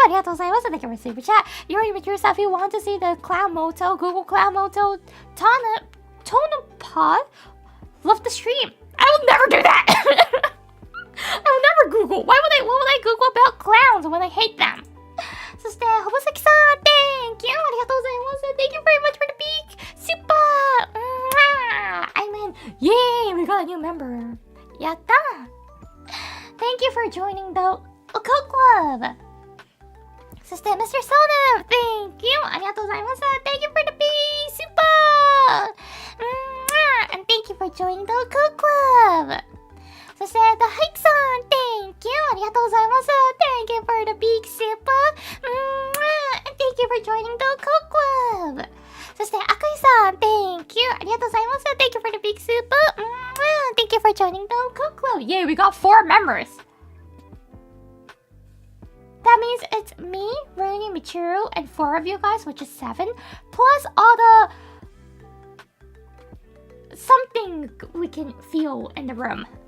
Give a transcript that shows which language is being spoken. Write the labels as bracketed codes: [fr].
[ja] ありがとうございます. [en] Thank you for the super chat. You already make yourself, if you want to see the Cloud Moto, Google Cloud Moto, Tonopod, love the stream. I will never do that! I will never Google. Why would I Google about clowns when I hate them? [ja] そして、ほぼさきさん [en] Thank you! [ja] ありがとうございます. [en] Thank you very much for the peak! Super! I'm in! Yay! We got a new member! [ja] やった! [en] Thank you for joining the Occult Club! [ja] そして、 [en] Mr. Sonem! Thank you! [ja] ありがとうございます. [en] Thank you for the peak! Super! And thank you for joining the Occult Club! [ja] そして、 [en] The Hike さん Thank you! [ja] ありがとうございます. [en] Thank you for the big super! And thank you for joining the Occult Club! [ja] そして、アクイさん [en] Thank you! [ja] ありがとうございます. [en] Thank you for the big super! Thank you for joining the Occult Club! Yay, we got 4 members! That means it's me, Rooney, Michiru, and 4 of you guys, which is 7, plus all the... something we can feel in the room.